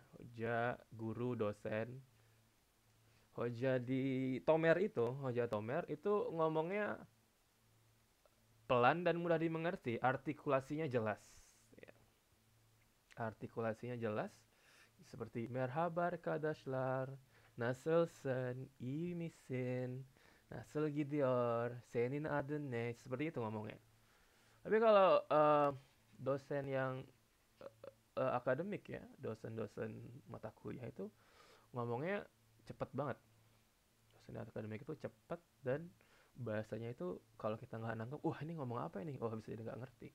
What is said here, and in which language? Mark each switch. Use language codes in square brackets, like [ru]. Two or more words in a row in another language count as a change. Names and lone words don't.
[id] Hoja, guru, dosen. Hoja Tomer itu ngomongnya pelan dan mudah dimengerti, artikulasinya jelas. Ya, artikulasinya jelas, seperti [tr] merhaba arkadaşlar, nasılsın, iyi misin, nasıl gidiyor, senin adın ne, [id] seperti itu ngomongnya. Tapi kalau dosen yang akademik ya, dosen-dosen mata kuliah itu ngomongnya cepet banget. Dosen akademik itu cepet dan bahasanya itu kalau kita nggak nangkep, wah ini ngomong apa ini? Oh bisa jadi nggak ngerti.